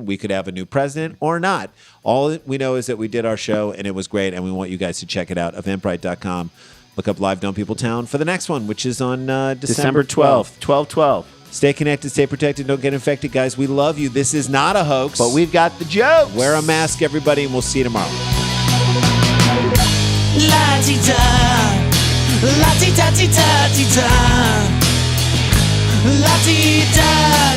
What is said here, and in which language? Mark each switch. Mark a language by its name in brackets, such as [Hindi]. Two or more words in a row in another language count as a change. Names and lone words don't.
[English] We could have a new president or not. All that we know is that we did our show and it was great. And we want you guys to check it out. Eventbrite.com. Look up Live Dumb People Town for the next one, which is on December 12th, 12/12. Stay connected, stay protected, don't get infected, guys. We love you. This is not a hoax. But we've got the jokes. Wear a mask, everybody, and we'll see you tomorrow. La ti da, la ti da ti da ti da, la ti da.